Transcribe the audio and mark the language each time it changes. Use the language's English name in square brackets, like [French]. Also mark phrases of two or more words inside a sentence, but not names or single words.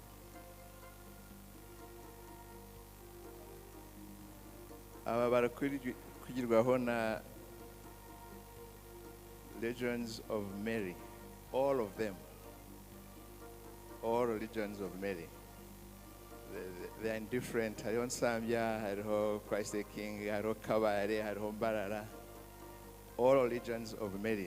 [Nyankole] Aba barakugirwaho na [English] Legions of Mary, all of them, all religions of Mary. They are indifferent. [Nyankole] Hariho Nsambya, hariho Christ the King, hariho Kabare, hariho Mbarara, [English] all religions of Mary.